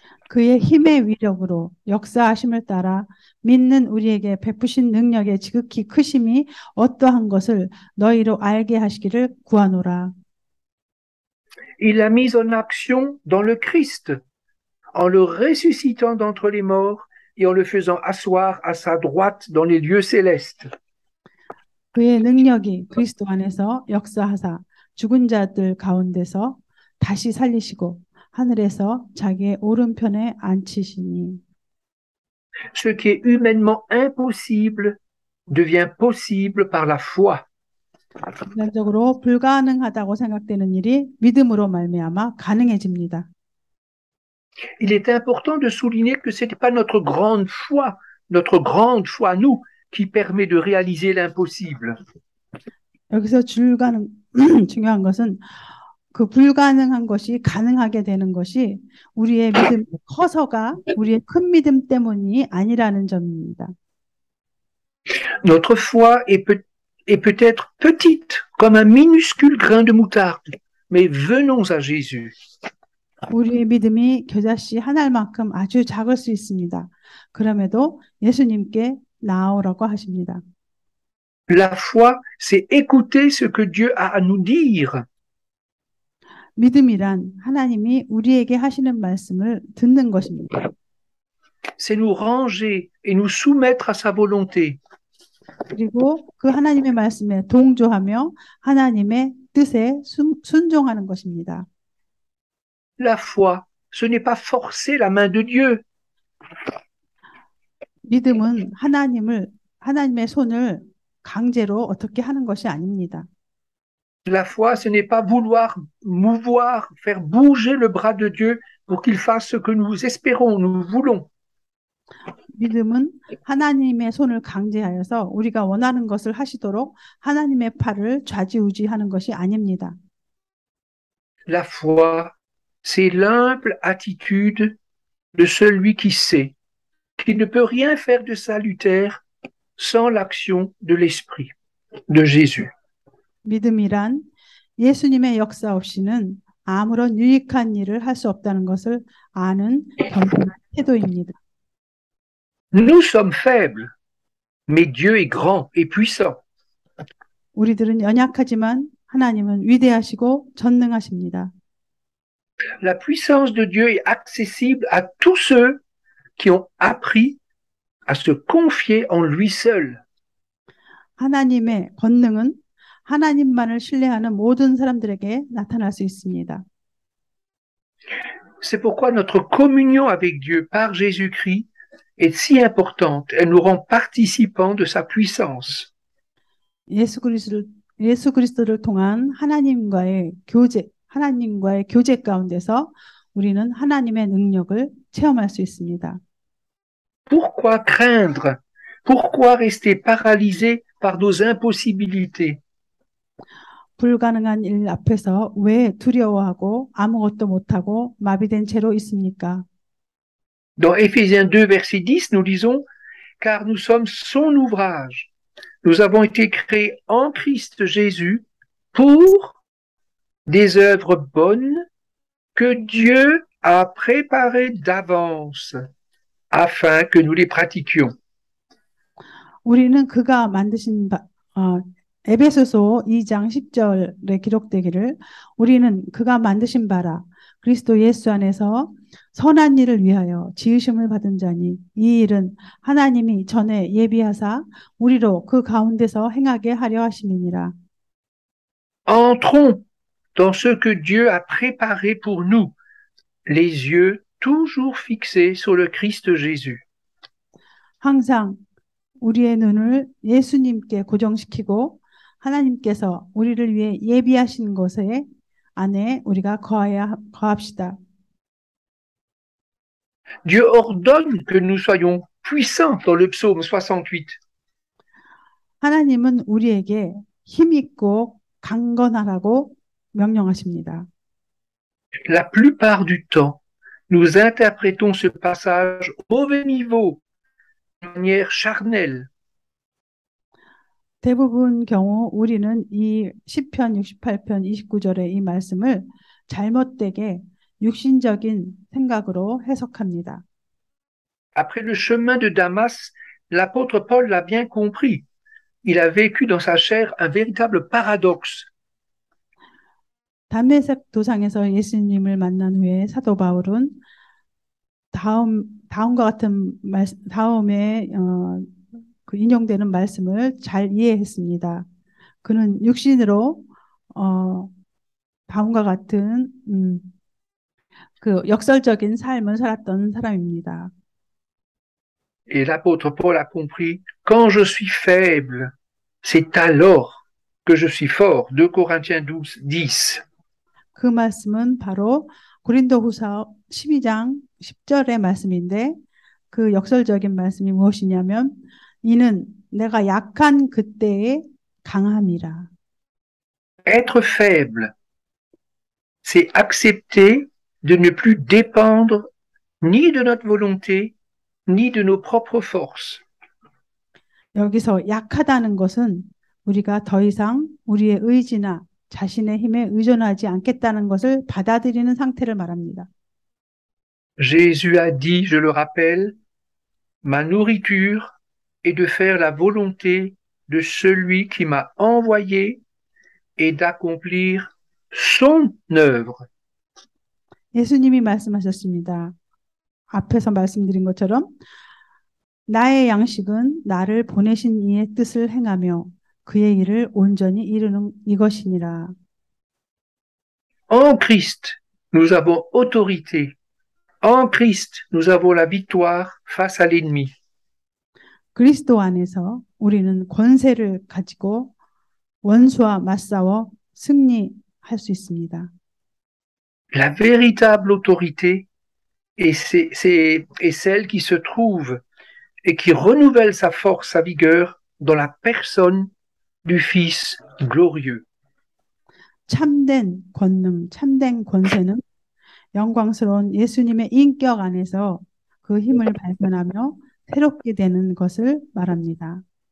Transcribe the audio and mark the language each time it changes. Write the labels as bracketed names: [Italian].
[Korean] 그의 힘의 위력으로 역사하심을 따라 믿는 우리에게 베푸신 능력의 지극히 크심이 어떠한 것을 너희로 알게 하시기를 구하노라. [French] Il l'a mise en action dans le Christ, en le ressuscitant d'entre les morts et en le faisant asseoir à sa droite dans les lieux célestes. [Korean] 그의 능력이 그리스도 안에서 역사하사 죽은 자들 가운데서 다시 살리시고 하늘에서 자기의 오른편에 앉히시니 [French] Ce qui est humainement impossible devient possible par la foi. [Korean] 인간적으로 불가능하다고 생각되는 일이 믿음으로 말미암아 가능해집니다. [French] Il est important de souligner que ce n'est pas notre grande foi à nous, qui permet de réaliser l'impossible. [Korean] 여기서 중요한 것은 그 불가능한 것이 가능하게 되는 것이 우리의 믿음이 커서가 우리의 큰 믿음 때문이 아니라는 점입니다. [French] Notre foi est peut-être petite, comme un minuscule grain de moutarde, mais venons à Jésus. [Korean] 우리의 믿음이 겨자씨 한 알만큼 아주 작을 수 있습니다. 그럼에도 예수님께 나아오라고 하십니다. [French] La foi, c'est écouter ce que Dieu a à nous dire. [Korean] 믿음이란 하나님이 우리에게 하시는 말씀을 듣는 것입니다. [French] C'est nous ranger et nous soumettre à sa volonté. [Korean] 그리고 그 하나님의 말씀에 동조하며 하나님의 뜻에 순종하는 것입니다. [French] La foi, ce n'est pas forcer la main de Dieu. [Korean] 믿음은 하나님의 손을 강제로 어떻게 하는 것이 아닙니다. [French] La foi, ce n'est pas vouloir mouvoir, faire bouger le bras de Dieu pour qu'il fasse ce que nous espérons, nous voulons. [Korean] 믿음은 하나님의 손을 강제하여서 우리가 원하는 것을 하시도록 하나님의 팔을 좌지우지하는 것이 아닙니다. [French] La foi, c'est l'humble attitude de celui qui sait qu'il ne peut rien faire de salutaire sans l'action de l'Esprit de Jésus. [Korean] 믿음이란 예수님의 역사 없이는 아무런 유익한 일을 할 수 없다는 것을 아는 겸손한 태도입니다. [French] Nous sommes faibles, mais Dieu est grand et puissant. [Korean] 우리들은 연약하지만 하나님은 위대하시고 전능하십니다. [French] La puissance de Dieu est accessible à tous ceux qui ont appris à se confier en lui seul. [Korean] 하나님의 권능은 하나님만을 신뢰하는 모든 사람들에게 나타날 수 있습니다. [French] C'est pourquoi notre communion avec Dieu par Jésus-Christ est si importante. Elle nous rend participants de sa puissance. [Korean] 예수 그리스도를 통한 하나님과의 교제 가운데서 우리는 하나님의 능력을 체험할 수 있습니다. [French] Pourquoi craindre? Pourquoi rester paralysé par nos impossibilités? [Korean] 불가능한 일 앞에서 왜 두려워하고 아무것도 못하고 마비된 채로 있습니까? [French] Dans Éphésiens 2, verset 10, nous lisons « Car nous sommes son ouvrage. Nous avons été créés en Christ Jésus pour des œuvres bonnes que Dieu a préparées d'avance afin que nous les pratiquions. » [Korean] 우리는 그가 만드신 에베소서 2장 10절에 기록되기를 우리는 그가 만드신 바라 그리스도 예수 안에서 선한 일을 위하여 지으심을 받은 자니 이 일은 하나님이 전에 예비하사 우리로 그 가운데서 행하게 하려 하심이니라. [French] Entrons dans ce que Dieu a préparé pour nous, les yeux toujours fixés sur le Christ Jésus. [Korean] 항상 우리의 눈을 예수님께 고정시키고 하나님께서 우리를 위해 예비하신 것에 안에 우리가 거합시다. [French] Dieu ordonne que nous soyons puissants dans le psaume 68. [Korean] 하나님은 우리에게 힘있고 강건하라고 명령하십니다. [French] La plupart du temps, nous interprétons ce passage au mauvais niveau, de manière charnelle. [Korean] 대부분 경우 우리는 이 시편 68편 29절의 이 말씀을 잘못되게 육신적인 생각으로 해석합니다. [French] Après le chemin de Damas, l'apôtre Paul l'a bien compris. Il a vécu dans sa chair un véritable paradoxe. [Korean] 담메색 도상에서 예수님을 만난 후에 사도 바울은 다음과 같은 다음에 그 인용되는 말씀을 잘 이해했습니다. 그는 육신으로 다음과 같은 그 역설적인 삶을 살았던 사람입니다. [French] Et l'apôtre Paul a compris, quand je suis faible, c'est alors que je suis fort. 2 Corinthiens 12, 10. [Korean] 그 말씀은 바로 고린도후서 12장 10절의 말씀인데 그 역설적인 말씀이 무엇이냐면 이는 내가 약한 그때의 강함이라. [French] Être faible, c'est accepter de ne plus dépendre ni de notre volonté, ni de nos propres forces. [Korean] 여기서 약하다는 것은 우리가 더 이상 우리의 의지나 자신의 힘에 의존하지 않겠다는 것을 받아들이는 상태를 말합니다. [French] Jésus a dit, je le rappelle, ma nourriture est de faire la volonté de celui qui m'a envoyé et d'accomplir son œuvre. [Korean] 예수님이 말씀하셨습니다. 앞에서 말씀드린 것처럼 나의 양식은 나를 보내신 이의 뜻을 행하며 그의 일을 온전히 이루는 이것이니라. [French] En Christ, nous avons autorité. En Christ, nous avons la victoire face à l'ennemi. [Korean] 그리스도 안에서 우리는 권세를 가지고 원수와 맞싸워 승리할 수 있습니다. [French] La véritable autorité est celle qui se trouve et qui renouvelle sa force, sa vigueur dans la personne du Fils glorieux. [Korean] 참된 권능, 참된 권세는 영광스러운 예수님의 인격 안에서 그 힘을 발견하며 새롭게 되는 것을 말합니다.